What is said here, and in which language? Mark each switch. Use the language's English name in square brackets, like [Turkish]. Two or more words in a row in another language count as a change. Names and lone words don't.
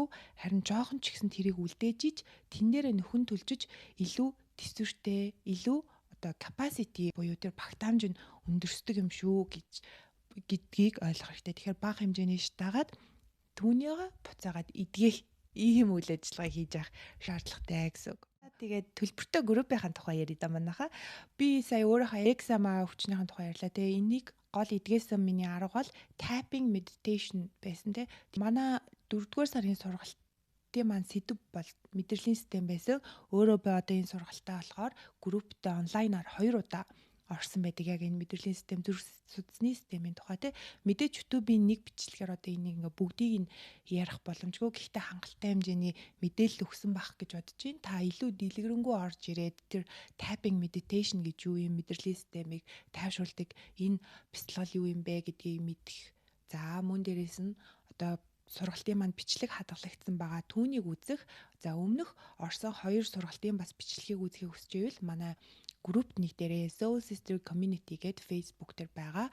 [Mongolian] Харин жоохон ч гэсэн тэрийг үлдээж иж тэн дээрээ нөхөн төлжиж илүү төсвөртэй, илүү одоо capacity буюу тэр багтаамж нь өндөрсдөг юм шүү гэдгийг ойлгох хэрэгтэй. Тэгэхээр бага хэмжээний шатаагаад түүнийгээ буцаагаад эдгэх ийм үйл ажиллагаа хийж явах шаардлагатай гэсэн үг. Тэгээд төлбөртэй группийн тухай ярив да манайхаа. Би сая өөрийнхөө экзама хүчнийхэн тухай ярьлаа. Тэгээ энийг гол эдгээсэн миний арга бол [English] tapping meditation [Mongolian] байсан те. Манай 4-р сарын сургалтын маань сэдв бол мэдрэлийн систем байсан. Өөрөө би одоо энэ сургалтаа болохоор групптэй онлайнаар 2 удаа орсон байдаг. Яг энэ мэдрэлийн систем зүрх судасны системийн тухай те. Мэдээж YouTube-ийн нэг бичлэгээр одоо энийг ингээ бүгдийг нь ярих боломжгүй. Гэхдээ хангалттай хэмжээний мэдээлэл өгсөн байх гэж бодож байна. Та илүү дэлгэрэнгүй орж ирээд тэр [English] tapping meditation [Mongolian] гэж юу юм, мэдрэлийн системийг тайвшруулдаг энэ бяцлал юу юм бэ гэдгийг мэдэх. За мөн дээрээс нь одоо сургалтын маань бичлэг хадгалагдсан байгаа. Түүнийг үзэх. За өмнөх орсон 2 сургалтын бас бичлэгийг үзхийг хүсэж байвал манай групп нэг дээрээ Soul Sister Community гэдэг Facebook дээр байгаа.